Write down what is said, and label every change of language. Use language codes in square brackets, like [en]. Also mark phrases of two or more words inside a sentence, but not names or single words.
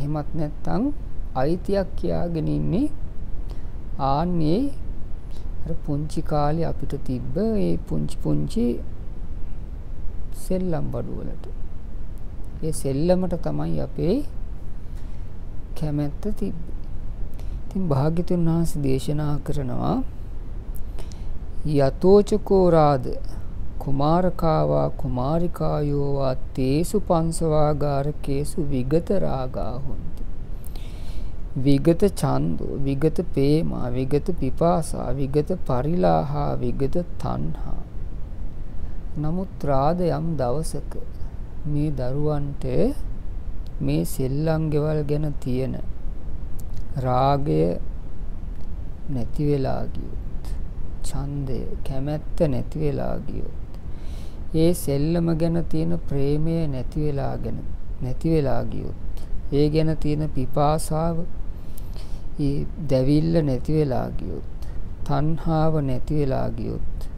[si] එහෙමත් නැත්නම් අයිතියක් කියාගෙන ඉන්නේ. ආන්නේ අර පුංචි කාලේ අපිට තිබ්බ ඒ පුංචි සෙල්ලම් බඩු වලට. ඒ සෙල්ලමට තමයි අපේ කැමැත්ත තිබ්බේ. ඉතින් භාග්‍යතුන් වහන්සේ දේශනා කරනවා [pi] යතෝචකෝ රාද කුමාරකාවා කුමාරිකායෝවා තේසු පංසවාගාරකේසු විගත රාගා හොන්ති. විගත ඡන්දෝ, විගත ප්‍රේමා, විගත පිපාසා, විගත පරිලාහා, විගත තණ්හා. [si] නමුත් රාද යම් දවසක මේ දරුවන්ට මේ සෙල්ලම් ගෙවල් ගැන තියෙන රාගය නැති වෙලා ගියොත්, ඡන්දය, කැමැත්ත නැති වෙලා ගියොත්, ඒ සෙල්ලම ගැන තියෙන ප්‍රේමය නැති වෙලා ගියොත්, ඒ ගැන තියෙන පිපාසාව, ඒ දැවිල්ල නැති වෙලා ගියොත්, තණ්හාව නැති වෙලා ගියොත්,